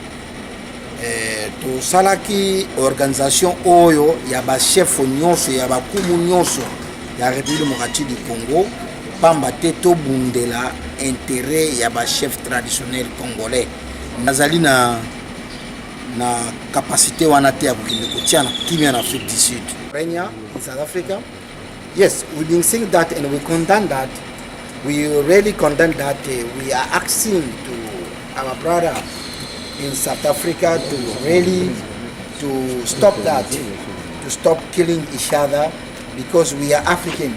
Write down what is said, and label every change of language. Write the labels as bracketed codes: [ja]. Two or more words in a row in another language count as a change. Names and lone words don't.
[ln] to salaki organisation oyo ya ba chef nyonso ya ba kumu nyonso ya République démocratique du Congo pamba te to bundela intérêt ya ba [fr] chef traditionnel congolais [ln] nazali na capacité wana te ya kokende kotia na kimia na Afrique du Sud. [en] Kenya in South Africa, yes, we've been saying that and we condemn that. We really condemn that. We are asking to our brother in South Africa to really to stop that, to stop killing each other, because we are African.